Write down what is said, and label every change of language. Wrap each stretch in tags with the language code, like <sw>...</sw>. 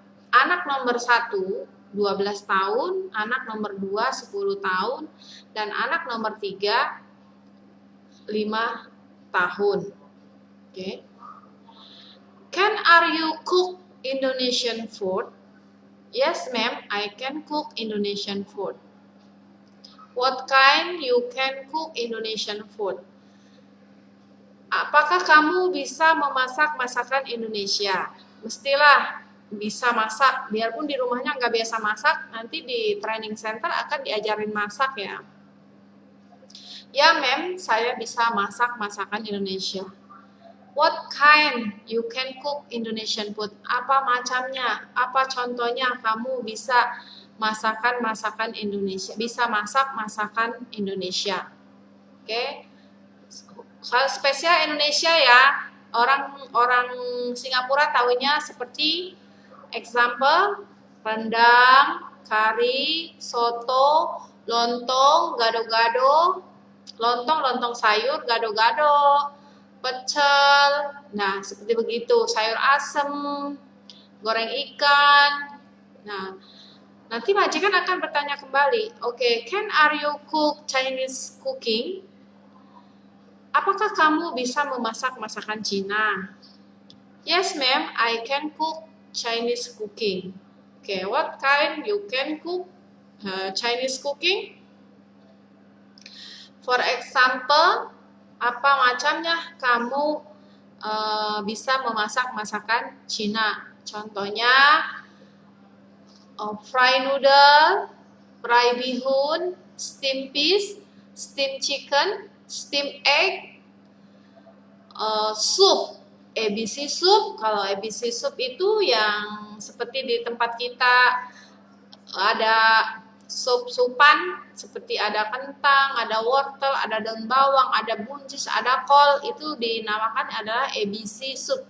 <id>Anak nomor 1 12 tahun, anak nomor 2 10 tahun, dan anak nomor 3 5 tahun. Okay.</id> <en>Can you cook Indonesian food? Yes, ma'am, I can cook Indonesian food. What kind you can cook Indonesian food?</en> <id>Apakah kamu bisa memasak masakan Indonesia? Mestilah bisa masak, biarpun di rumahnya nggak biasa masak, nanti di training center akan diajarin masak ya. Ya, ma'am, saya bisa masak masakan Indonesia.</id> <en>What kind you can cook Indonesian food?</en> <id>Apa macamnya? Apa contohnya kamu bisa masakan Indonesia? Bisa masak masakan Indonesia. Oke. Hal spesial Indonesia ya. Orang Singapura tahunya seperti example rendang, kari, soto, lontong, gado-gado, lontong sayur, gado-gado, pecel, nah seperti begitu, sayur asem, goreng ikan. Nah, nanti majikan akan bertanya kembali,</id> <en>okay, can you cook Chinese cooking?</en> <id>Apakah kamu bisa memasak masakan Cina?</id> <en>Yes, ma'am, I can cook Chinese cooking. Okay, what kind you can cook Chinese cooking? For example,</en> <id>apa macamnya kamu bisa memasak masakan Cina? Contohnya fry noodle, fry bihun, steam fish, steam chicken, steam egg, soup, ABC soup. Kalau ABC soup itu yang seperti di tempat kita ada sup-supan, seperti ada kentang, ada wortel, ada daun bawang, ada buncis, ada kol, itu dinamakan adalah ABC soup.</id>